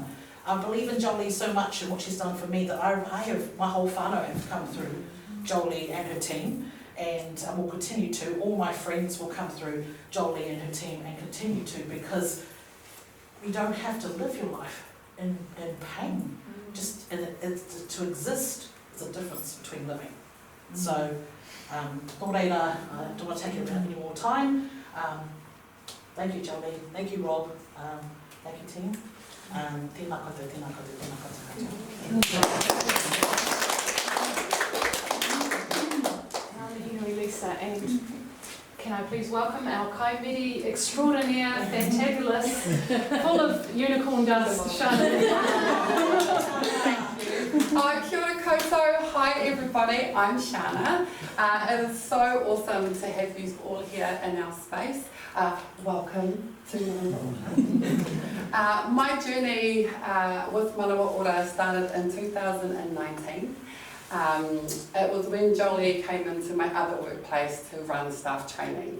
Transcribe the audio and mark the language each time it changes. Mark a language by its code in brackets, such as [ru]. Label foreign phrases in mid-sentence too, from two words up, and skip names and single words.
[en] I believe in Jolie so much and what she's done for me that I have, my whole whānau have come through Jolie and her team, and will continue to. All my friends will come through Jolie and her team and continue to, because you don't have to live your life in pain. Just to exist is a difference between living. So, [mi] nō reira, [en] I don't want to take any more time. Thank you, Jolie. Thank you, Rob. Thank you, team. [mi] Tēnā koutou, tēnā koutou, tēnā koutou. [en] Lisa, and can I please welcome our kaimiri extraordinaire, fantabulous, full of unicorn dust, Shana. [mi] Kia ora koutou. [en] Hi everybody, I'm Shana. It is so awesome to have you all here in our space. Welcome to Manawa Ora. My journey with Manawa Ora started in 2019. It was when Jolie came into my other workplace to run staff training.